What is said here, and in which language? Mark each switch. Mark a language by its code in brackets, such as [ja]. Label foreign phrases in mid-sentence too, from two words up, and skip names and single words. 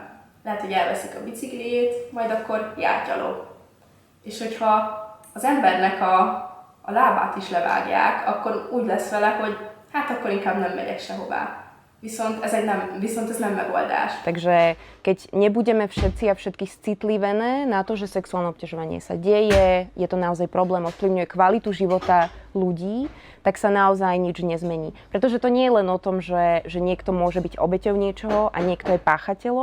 [hu] Lehet, hogy elveszik a bicikliét, majd akkor jár gyalog. És hogyha az embernek a lábát is levágják, akkor úgy lesz vele, hogy hát akkor inkább nem megyek sehová. Viszont ez nem megoldás. [sk] Takže keď nebudeme všetci a všetky citlivené na to, že sexuálne obťažovanie sa deje, je to naozaj problém, ovplyvňuje kvalitu života ľudí, tak sa naozaj nič nezmení. Pretože to nie je len o tom, že niekto môže byť obeťou niečoho a niekto je páchateľom.